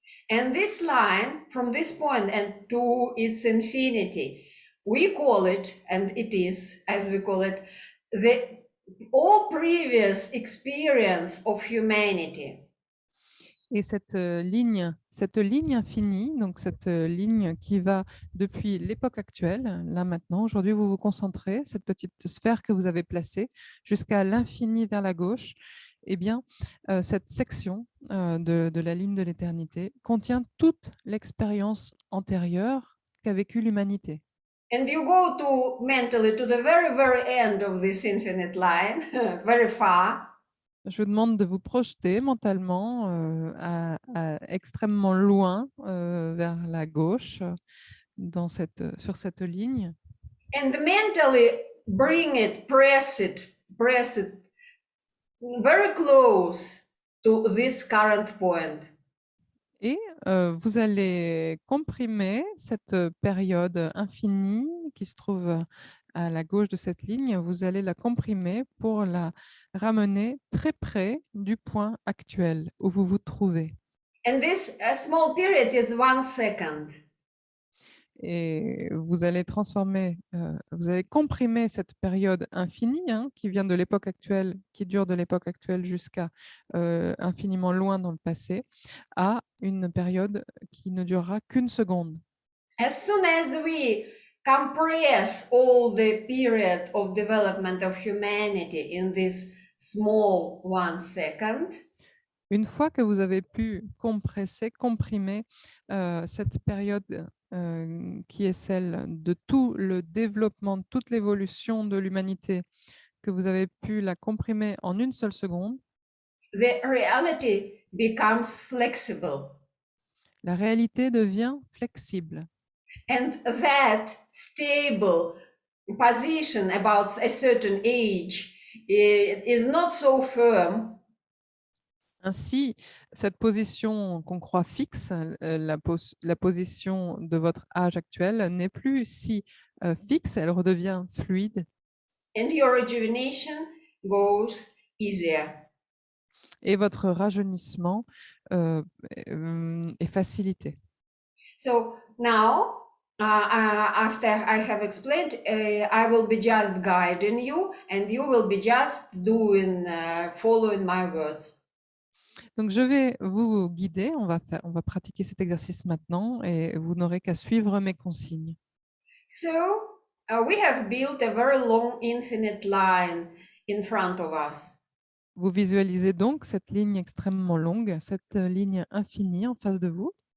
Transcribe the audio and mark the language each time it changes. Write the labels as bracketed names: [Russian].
[English] And this line, from this point and to its infinity, we call it, and it is, as we call it, all previous experience of humanity. [French] Et cette ligne infinie, donc cette ligne qui va depuis l'époque actuelle, là maintenant, aujourd'hui vous vous concentrez, cette petite sphère que vous avez placée jusqu'à l'infini vers la gauche, eh bien, cette section de la ligne de l'éternité contient toute l'expérience antérieure qu'a vécue l'humanité. [English] And you go to mentally to the very, very end of this infinite line, very far. [French] Je vous demande de vous projeter mentalement extrêmement loin vers la gauche sur cette ligne. [English] And mentally bring it, press it very close to this current point. [French] Et vous allez comprimer cette période infinie qui se trouve à la gauche de cette ligne. Vous allez la comprimer pour la ramener très près du point actuel où vous vous trouvez. [English] And this small period is 1 second. [French] Et vous allez vous allez comprimer cette période infinie qui vient de l'époque actuelle, qui dure de l'époque actuelle jusqu'à infiniment loin dans le passé, à une période qui ne durera qu'une seconde. [English] As soon as we compress all the period of development of humanity in this small 1 second, [French] Une fois que vous avez pu comprimer cette période qui est celle de tout le développement, de toute l'évolution de l'humanité, que vous avez pu la comprimer en une seule seconde, [English] the reality becomes flexible. [French] la réalité devient flexible. [English] And that stable position about a certain age is not so firm. [French] Ainsi, cette position qu'on croit fixe, la position de votre âge actuel, n'est plus si fixe, elle redevient fluide. [English] And your rejuvenation goes easier. [French] Et votre rajeunissement est facilité. [English] So now, after I have explained, I will be just guiding you, and you will be just doing, following my words. [French] Donc, je vais vous guider. On va pratiquer cet exercice maintenant et vous n'aurez qu'à suivre mes consignes. [English] So we have built a very long infinite line in front of us. [French] Vous visualisez donc cette ligne extrêmement longue, cette ligne infinie en face de vous.